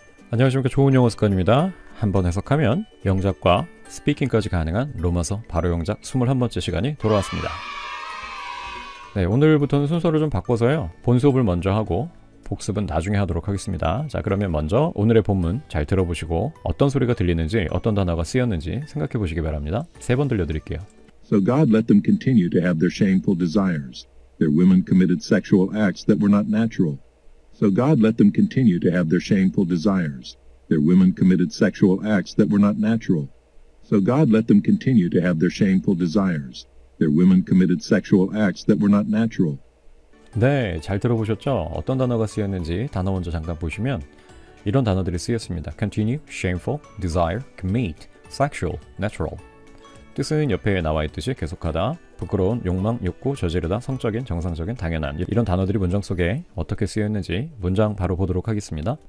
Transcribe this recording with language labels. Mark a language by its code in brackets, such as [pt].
[ko] 안녕하십니까, 좋은 영어 습관입니다. 한번 해석하면 영작과 스피킹까지 가능한 로마서 바로 영작 21번째 시간이 돌아왔습니다. 네, 오늘부터는 순서를 좀 바꿔서요, 본 수업을 먼저 하고 복습은 나중에 하도록 하겠습니다. 자, 그러면 먼저 오늘의 본문 잘 들어보시고 어떤 소리가 들리는지, 어떤 단어가 쓰였는지 생각해 보시기 바랍니다. 3번 들려드릴게요. [en] So God let them continue to have their shameful desires. Their women committed sexual acts that were not natural. So God let them continue to have their shameful desires. Their women committed sexual acts that were not natural. So God let them continue to have their shameful desires. Their women committed sexual acts that were not natural. [ko] 네, 잘 들어보셨죠? 어떤 단어가 쓰였는지 단어 먼저 잠깐 보시면 이런 단어들이 쓰였습니다. [en] Continue, shameful, desire, commit, sexual, natural. [ko] 뜻은 옆에 나와 있듯이 계속하다, 부끄러운, 욕망, 욕구, 저지르다, 성적인, 정상적인, 당연한, 이런 단어들이 문장 속에 어떻게 쓰여있는지 문장 바로 보도록 하겠습니다.